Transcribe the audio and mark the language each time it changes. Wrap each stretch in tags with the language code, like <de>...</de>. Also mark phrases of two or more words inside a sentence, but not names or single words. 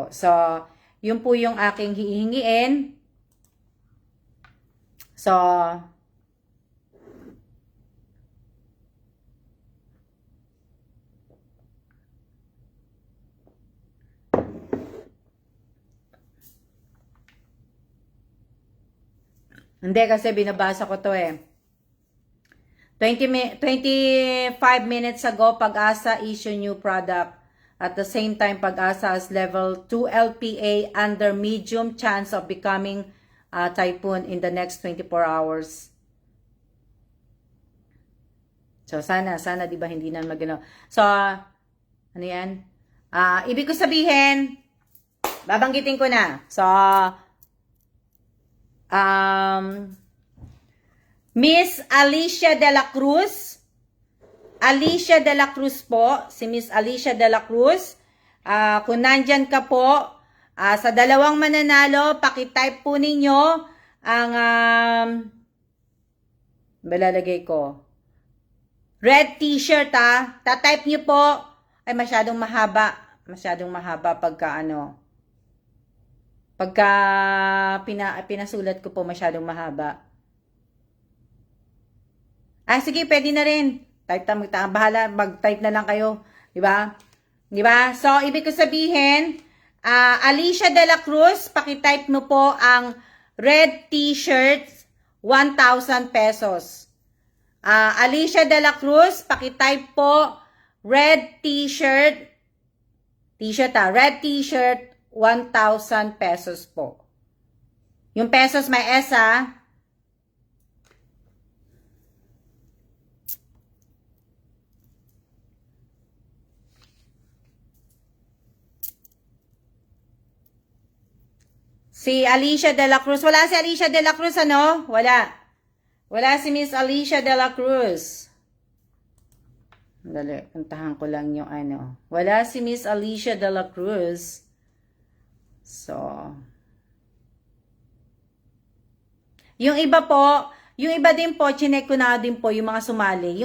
<tl>So, yun po yung aking hihingiin. So, hindi kasi binabasa ko to eh.</tl> <en>25 minutes ago, Pag-asa issue new product. At the same time, Pag-asa has level 2 LPA under medium chance of becoming typhoon in the next 24 hours.</en> <tl>So, sana, di ba, hindi na magano. So, ano yan? Ibig ko sabihin, babanggitin ko na. So, Miss Alicia de la Cruz. Alicia de la Cruz po. Si Miss Alicia de la Cruz. Kung nandyan ka po, sa dalawang mananalo, pakitype po ninyo ang balalagay ko.</tl> <en>Red t-shirt</en> <tl>Tatype nyo po. Ay, masyadong mahaba. Masyadong mahaba pagka ano. Pagka pinasulat ko po, masyadong mahaba. Sige, pwede na rin. Bahala, mag-type na lang kayo. Diba? Diba? So, ibig ko sabihin, Alicia de la Cruz, pakitype mo po ang</tl> <en>red t-shirt,</en> <tl>1,000 pesos. Alicia de la Cruz, pakitype po</tl> <en>red t-shirt, red t-shirt,</en> <tl>1,000 pesos po. Yung pesos may S Si Alicia de la Cruz. Wala si Alicia de la Cruz, ano? Wala. Wala si Miss Alicia de la Cruz. Dali, puntahan ko lang yung ano. Wala si Miss Alicia de la Cruz. So, yung iba po, yung iba din po, chinek ko na din po yung mga sumali.</tl>